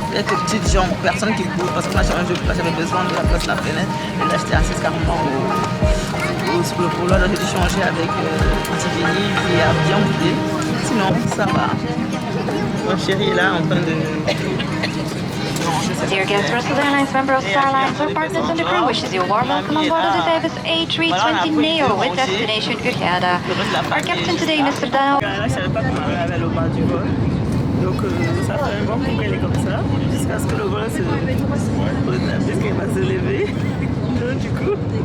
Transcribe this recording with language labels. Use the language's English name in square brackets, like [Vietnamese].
[French] Quelques petites jambes, personne qui bouge parce qu'on a changé de place, j'avais besoin de la place de la fenêtre et là j'étais assise carrément pause pour le boulot, donc j'ai dû changer avec Tivini qui a bien boudé. Sinon, ça va. Mon chéri est là en train de... [English] Dear guests, Brussels Airlines member of Starlines, our partners and the crew wishes you a warm welcome on board of the Davis A320neo with destination Gurkhada. Our captain today, Mr. Dano. [French] Là, je savais pas comment elle avait le bas du vol. Donc, ça fait un bon coup qu'elle est comme ça, jusqu'à ce que le vol se rétablisse, qu'elle va se lever. Donc, du coup...